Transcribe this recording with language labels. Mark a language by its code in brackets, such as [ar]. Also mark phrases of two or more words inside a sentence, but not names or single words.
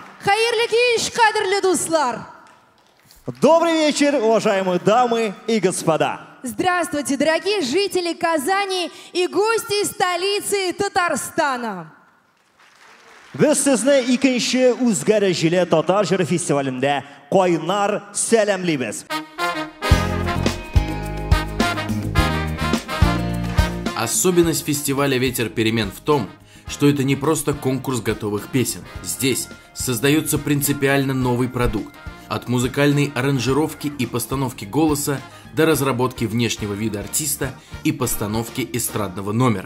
[tt] Хәерле кич, кадерле дуслар! [ru] Добрый вечер, уважаемые дамы и господа! Здравствуйте, дорогие жители Казани и гости столицы Татарстана! [tt] Без сезне икенче үзгәрәҗеле татар җыры фестивалендә кайнар сәламлибез. [ru] Особенность фестиваля «Ветер перемен» в том, что это не просто конкурс готовых песен. Здесь создается принципиально новый продукт. От музыкальной аранжировки и постановки голоса до разработки внешнего вида артиста и постановки эстрадного номера.